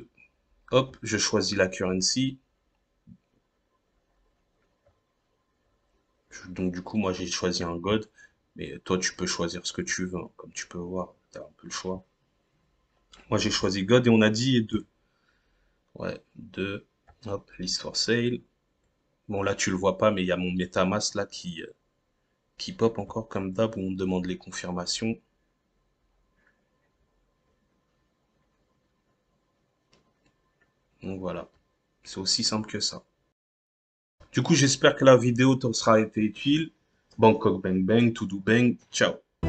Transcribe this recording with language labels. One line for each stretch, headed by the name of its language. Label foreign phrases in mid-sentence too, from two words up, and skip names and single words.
French: Hop, je choisis la currency. Donc, du coup, moi, j'ai choisi un God. Mais toi, tu peux choisir ce que tu veux, hein. Comme tu peux voir, tu as un peu le choix. Moi, j'ai choisi God et on a dit 2. Ouais, 2. Hop,
English: list for sale.
French: Bon, là, tu le vois pas, mais il y a mon MetaMask là qui pop encore comme d'hab où on me demande les confirmations. Donc voilà, c'est aussi simple que ça. Du coup, j'espère que la vidéo t'en sera été utile. Bangkok Bang Bang, to do bang, ciao.